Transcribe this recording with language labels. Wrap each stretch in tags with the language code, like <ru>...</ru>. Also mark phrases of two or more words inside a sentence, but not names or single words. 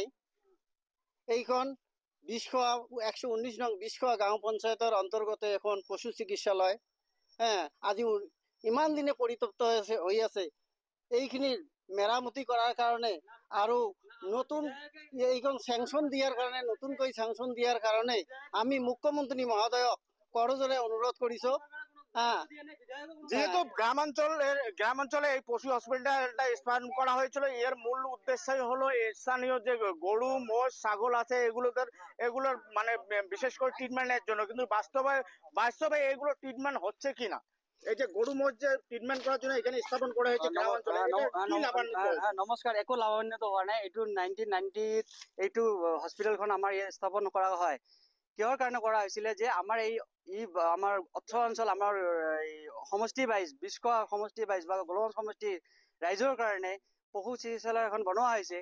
<as>এইখন বিষখোৱা 119 নং বিষখোৱা গাঁও পঞ্চায়তৰ অন্তৰ্গত এখন পশু চিকিৎসালয়। আজি ইমান দিনে পৰিত্যক্ত হৈ আছে। এইখিনি মেৰামতি কৰাৰ কাৰণে আৰু নতুন এইখন চেংচন দিয়াৰ কাৰণে, নতুনকৈ চেংচন দিয়াৰ কাৰণে আমি মুখ্যমন্ত্ৰী মহোদয়ক করজোরে অনুরোধ করিছো।</as> <bn>যেহেতু গ্রামাঞ্চলে এই পশু হসপিটালটা স্থাপন করা হয়েছিল, এর মূল উদ্দেশ্যই হলো স্থানীয় যে গরু মোষ ছাগল আছে এগুলোর মানে বিশেষ করে ট্রিটমেন্টের জন্য। কিন্তু বাস্তবে এগুলো ট্রিটমেন্ট হচ্ছে কিনা, এই যে গরু মোষ যে ট্রিটমেন্ট করার জন্য এখানে স্থাপন করা হয়েছে গ্রামাঞ্চলে,</bn> <as>নমস্কাৰ। একো লাভান্বিত হোৱা নাই। এইটো 1990 এইটো হস্পিটেলখন আমাৰ ইয়াত স্থাপন কৰা হয়। কিহৰ কাৰণে কৰা হৈছিলে যে আমাৰ আমাৰ অৰ্থ অঞ্চল, আমাৰ সমষ্টি বাইজ বিষখোৱা সমষ্টি বাইজ বা গোলগঞ্জ সমষ্টি ৰাইজৰ কাৰণে পশু চিকিৎসালয় এখন বনোৱা হৈছে।</as>